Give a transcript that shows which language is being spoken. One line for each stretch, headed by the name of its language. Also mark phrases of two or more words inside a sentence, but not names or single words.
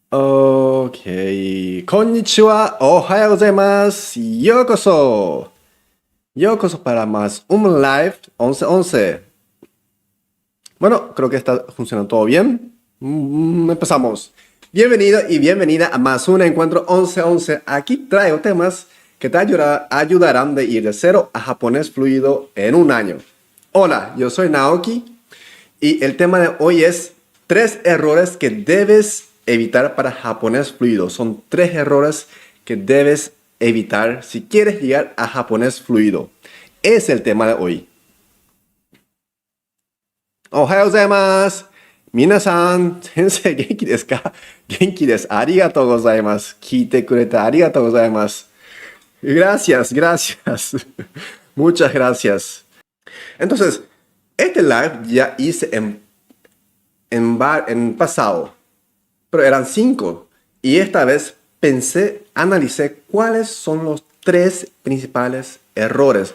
Spanish: Ok.
Japanese: こんにちは、おはようございます. ようこそ。ようこそ
Spanish: para más un live 11-11. Bueno, creo que está funcionando todo bien. Empezamos. Bienvenido y bienvenida a más un encuentro 11-11. Aquí traigo temas que te ayudarán de ir de cero a japonés fluido en un año. Hola, yo soy Naoki y el tema de hoy es 3 errores que debes evitar para japonés fluido. Son 3 errores que debes evitar si quieres llegar a japonés fluido. Es el tema de hoy.
Japanese: おはようございます. 皆さん、先生、元気ですか? 元気です. ありがとうございます。来てくれてありがとうございます.
Spanish: Gracias, gracias. Muchas gracias. Entonces, este live ya hice en pasado, pero eran 5. Y esta vez analicé cuáles son los 3 principales errores.